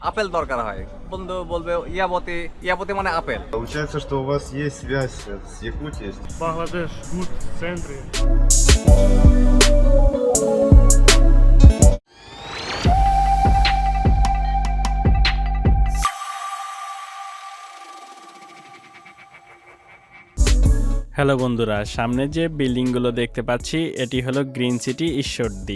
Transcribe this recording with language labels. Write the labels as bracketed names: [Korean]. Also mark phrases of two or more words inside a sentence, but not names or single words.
[Bangla] আপেল দরকার হয়, বন্ধু বলবে ইয়াবতি, ইয়াবতি মানে আপেল। [Russian] Получается, что у вас есть связь с Якутией? Бангладеш, гуд в центре. [Bangla] হ্যালো বন্ধুরা, সামনে যে বিল্ডিংগুলো দেখতে পাচ্ছি এটি হলো গ্রিন সিটি ঈশ্বরদী।